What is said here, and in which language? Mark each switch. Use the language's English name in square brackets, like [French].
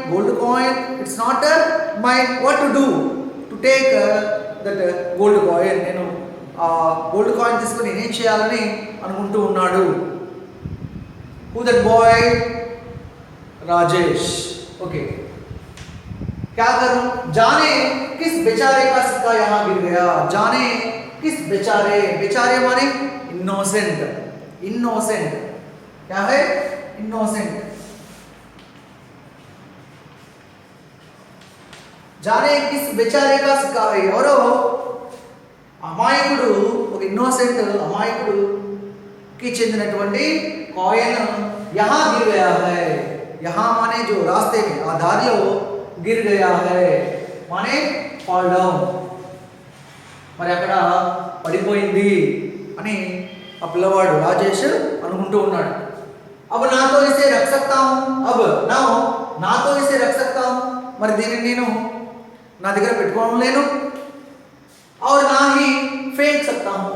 [English] gold coin, it's not mine. what to do? to take that gold coin. [Telugu] నేను ఆ gold coin తీసుకొని నేనేం చేయాలని అనుకుంటూ ఉన్నాడు. [English] Who that boy? Rajesh. Okay, [Hindi] क्या करूं? जाने किस बेचारे का सिक्का यहाँ गिर गया. जाने किस बेचारे, बेचारे माने इनोसेंट. इनोसेंट क्या है? इनोसेंट. जाने किस बेचारे का सिक्का है. [Telugu] ఎవరో అమాయకుడు, ఒక ఇన్నోసెంట్ అమాయకుడుకి చెందినటువంటి కాయిన్ [Hindi] यहाँ गिर गया है. यहाँ माने जो रास्ते में आ दारिలో गिर गया है माने [English] fall down. [Telugu] మరి అక్కడ పడిపోయింది అని ఆ పిల్లవాడు రాజేష్ అనుకుంటూ ఉన్నాడు. [Hindi] अब ना तो इसे रख सकता हूँ. अब ना तो इसे रख सकता हूँ. [Telugu] మరి దీనిని నేను నా దగ్గర పెట్టుకోవడం లేను. [Hindi] और ना ही फेंक सकता हूँ.